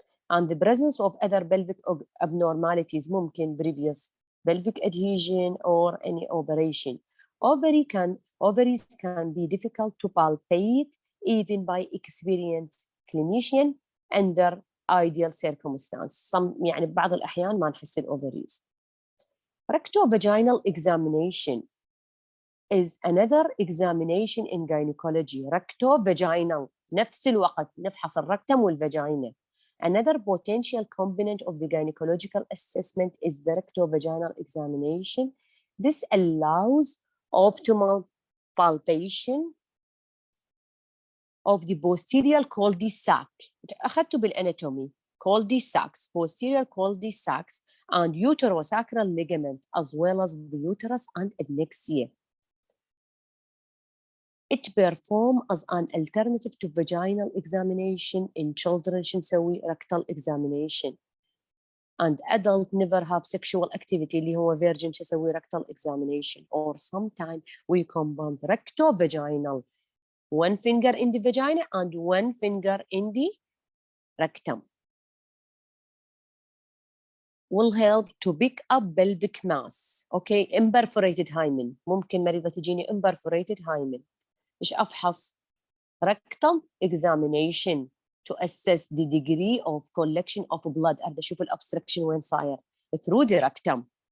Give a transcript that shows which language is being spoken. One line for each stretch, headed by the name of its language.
English: And the presence of other pelvic abnormalities
Arabic: ممكن
English: previous pelvic adhesion or any operation. Ovaries can be difficult to palpate even by experienced clinician under ideal circumstances.
Arabic: يعني ببعض الأحيان ما نحس الأوفريز.
English: Rectovaginal examination is another examination in gynecology.
Arabic: Rectovaginal نفس الوقت نفحص الركتم والفاجينا.
English: Another potential component of the gynecological assessment is the rectovaginal examination. This allows optimal palpation of the posterior cul-de-sac.
Arabic: أخذته بالanatomy.
English: Cul-de-sacs, posterior cul-de-sacs and uterosacral ligament as well as the uterus and adnexia. It performs as an alternative to vaginal examination in children.
Arabic: شو نسوي
English: rectal examination. And adult never have sexual activity
Arabic: اللي هو
English: virgin شو نسوي rectal examination. Or sometimes we combine rectovaginal, one finger in the vagina and one finger in the rectum. Will help to pick up pelvic mass. Okay, imperforated hymen.
Arabic: ممكن مريضة تجيني imperforated hymen. إيش أفحص؟
English: rectal examination to assess the degree of collection of blood.
Arabic: أبدأ أشوف الobstruction وين صاير
English: through the rectum.